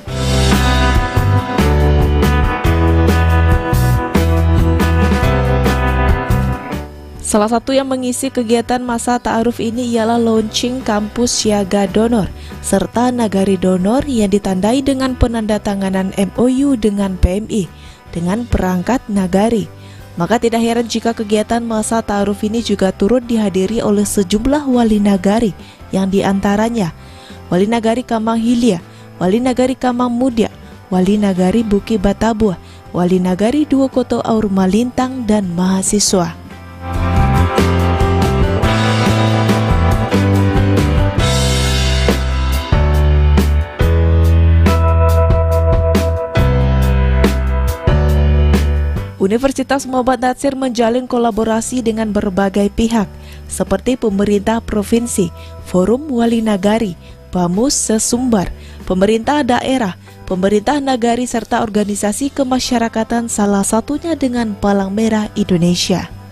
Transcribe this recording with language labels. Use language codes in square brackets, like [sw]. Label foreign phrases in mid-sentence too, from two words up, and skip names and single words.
[id] Salah satu yang mengisi kegiatan masa ta'aruf ini ialah launching kampus siaga donor serta nagari donor yang ditandai dengan penandatanganan MOU dengan PMI dengan perangkat nagari. Maka tidak heran jika kegiatan masa ta'aruf ini juga turut dihadiri oleh sejumlah wali nagari yang diantaranya Wali Nagari Kamang Hilia, Wali Nagari Kamang Mudia, Wali Nagari Buki Batabuah, Wali Nagari Duokoto Aur Malintang, dan mahasiswa. Universitas Muhammad Natsir menjalin kolaborasi dengan berbagai pihak, seperti pemerintah provinsi, Forum Wali Nagari, Bamus Sesumbar, pemerintah daerah, pemerintah nagari, serta organisasi kemasyarakatan, salah satunya dengan Palang Merah Indonesia.